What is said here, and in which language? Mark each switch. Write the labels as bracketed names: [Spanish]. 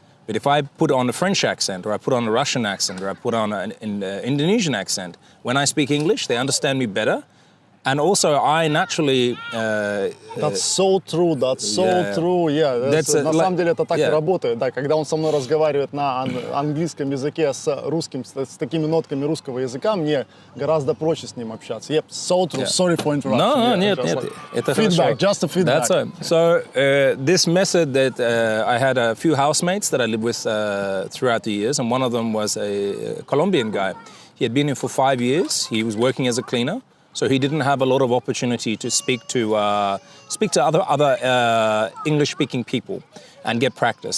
[English] But if I put on a French accent, or I put on a Russian accent, or I put on an Indonesian accent, when I speak English, they understand me better. And also, I naturally... That's so true, true. [Russian] Yeah, на самом деле это так и работает. Да, когда он со мной разговаривает на английском языке с русским, с такими нотками русского языка, мне гораздо проще с ним общаться. [English] Yep, so true. Sorry for interruption. No, [Russian] нет. Это [English] feedback, just a feedback. That's right. So this method that I had a few housemates that I lived with throughout the years, and one of them was a Colombian guy. He had been here for 5 years. He was working as a cleaner. So he didn't have a lot of opportunity to speak to other English-speaking people and get practice.